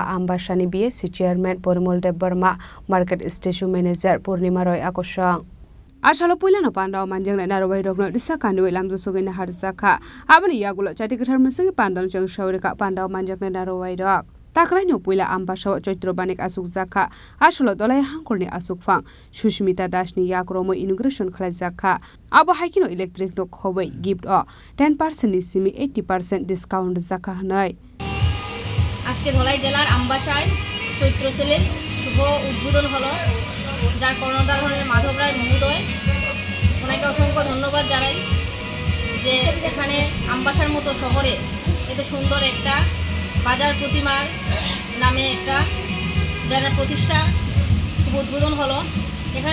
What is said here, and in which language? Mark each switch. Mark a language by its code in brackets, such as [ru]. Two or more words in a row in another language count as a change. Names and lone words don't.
[trp] ambasani [en] BSC chairman [trp] Porimol Debarma [en] market station manager [trp] Purnima Roy akosang Asalo puilano pandao manjang na rawai rokno disakani welam dusugi na harzaka abani yagulo chati kathar musingi pandal jang shawrika pandao manjak na rawai rok Taklahnya puila ambashaw joitro banik asuk zaka asolo dolai hangkurni asukfang Susmita Das ni yakromo inauguration khlajaka abo haikino electric no khowai gift o 10% ni simi 80% discount zaka hanai [bn] আজকে ধলাই জেলার আমবাসায় চৈত্র সেলের শুভ উদ্বোধন হলো যার কর্ণধার হলেন মাধব রায় মহোদয় ওনাকে অসংখ্য ধন্যবাদ জানাই যে এখানে আমবাসার মতো শহরে এত সুন্দর একটা বাজার প্রতিমার নামে একটা যারা প্রতিষ্ঠা শুভ উদ্বোধন হলো এখানে